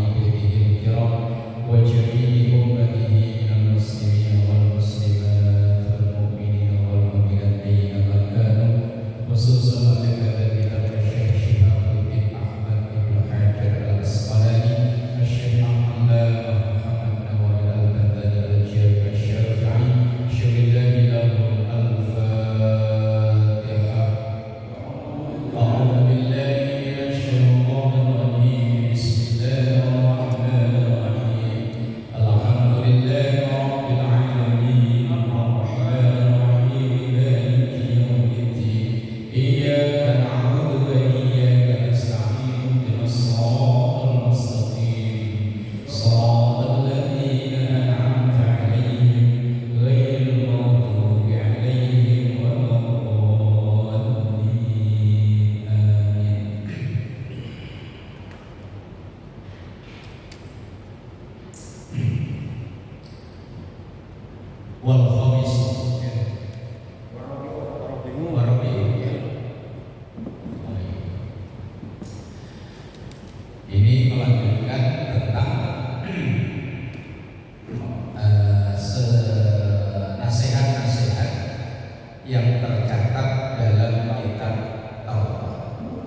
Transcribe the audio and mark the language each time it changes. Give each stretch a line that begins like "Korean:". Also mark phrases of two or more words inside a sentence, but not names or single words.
Arabic: بيته الكرام وجميع أمته من المسلمين والمسلمات والمؤمنين والمؤمنات أينما كانوا خصوصا
Indonesian: kepada kita
Arabic: Syekh Shihabuddin Ahmad bin Hajar al-Asqalani, Syekh Muhammad Nawwal al-Baghdadi al-Jami' al-Syafi'i, شهد لهم الفاتحة. أعوذ بالله من الشيطان الرجيم. بسم الله الرحمن الرحيم الحمد لله رب العالمين الرحمن الرحيم مالك يوم الدين. إياك نعبد وإياك نستعين اهدنا الصراط المستقيم صراط الذين أنعمت عليهم غير المغضوب عليهم ولا الضالين. آمين. والخامس
Indonesian: ini melanjutkan tentang nasihat-nasihat yang tercatat dalam kitab Taurat.